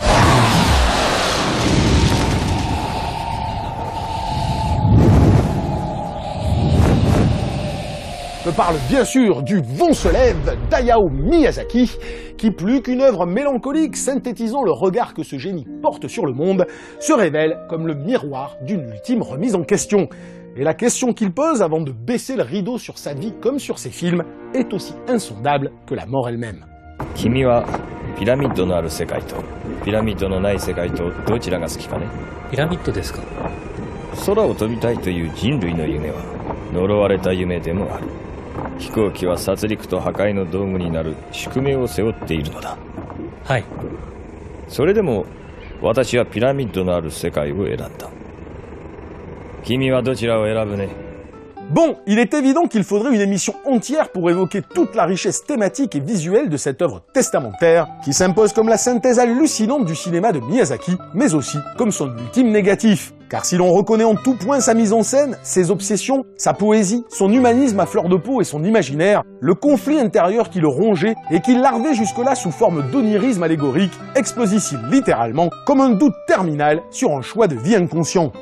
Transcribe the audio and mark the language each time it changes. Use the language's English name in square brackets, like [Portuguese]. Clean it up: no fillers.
[French] Je parle bien sûr du Vent se lève d'Hayao Miyazaki, qui plus qu'une œuvre mélancolique synthétisant le regard que ce génie porte sur le monde, se révèle comme le miroir d'une ultime remise en question. Et la question qu'il pose avant de baisser le rideau sur sa vie comme sur ses films est aussi insondable que la mort elle-même. [Japanese] 君はピラミッドのある世界とピラミッドのない世界とどちらが好きかね。ピラミッドですか。空を飛びたいという人類の夢は呪われた夢でもある。飛行機は殺戮と破壊の道具になる宿命を背負っているのだ。はい。それでも私はピラミッドのある世界を選んだ。君はどちらを選ぶね。 [French] Bon, il est évident qu'il faudrait une émission entière pour évoquer toute la richesse thématique et visuelle de cette œuvre testamentaire, qui s'impose comme la synthèse hallucinante du cinéma de Miyazaki, mais aussi comme son ultime négatif. Car si l'on reconnaît en tout point sa mise en scène, ses obsessions, sa poésie, son humanisme à fleur de peau et son imaginaire, le conflit intérieur qui le rongeait et qui larvait jusque-là sous forme d'onirisme allégorique explose ici littéralement comme un doute terminal sur un choix de vie inconscient.